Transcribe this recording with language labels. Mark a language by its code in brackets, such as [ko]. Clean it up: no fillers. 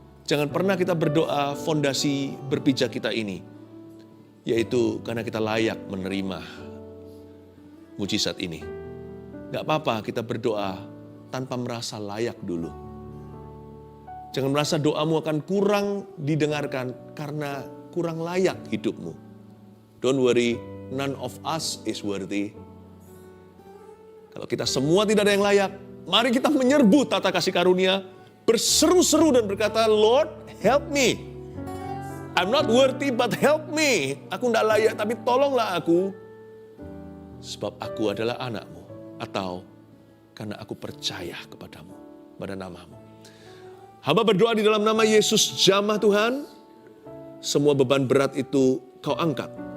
[id] Jangan pernah kita berdoa fondasi berpijak kita ini, yaitu karena kita layak menerima mujizat ini. Gak apa-apa kita berdoa tanpa merasa layak dulu. Jangan merasa doamu akan kurang didengarkan karena kurang layak hidupmu. [en] Don't worry, none of us is worthy. [id] Kalau kita semua tidak ada yang layak, mari kita menyerbu tata kasih karunia, berseru-seru dan berkata, [en] Lord, help me. I'm not worthy, but help me. [id] Aku tidak layak, tapi tolonglah aku. Sebab aku adalah anakmu. Atau karena aku percaya kepadamu, pada namamu. Hamba berdoa di dalam nama Yesus, jamah Tuhan. Semua beban berat itu kau angkat.